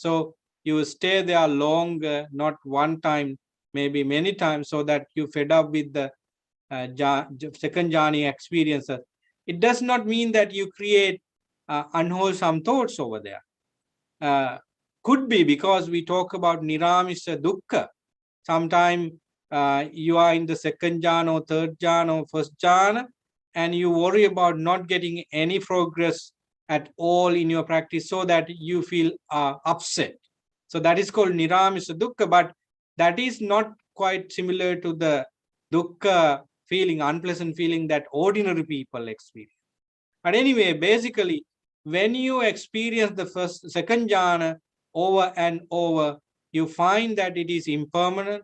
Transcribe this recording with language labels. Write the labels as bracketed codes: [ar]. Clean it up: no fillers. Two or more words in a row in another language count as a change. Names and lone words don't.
[en] So you stay there longer, not one time, maybe many times, so that you fed up with the second jhana experiences. It does not mean that you create unwholesome thoughts over there. Could be because we talk about [pi] niramisa dukkha. [en] Sometimes you are in the second jhana or third jhana or first jhana, and you worry about not getting any progress at all in your practice, so that you feel upset. So that is called [pi] niramisa dukkha, [en] but that is not quite similar to the dukkha feeling, unpleasant feeling that ordinary people experience. But anyway, basically, when you experience the second jhana over and over, you find that it is impermanent.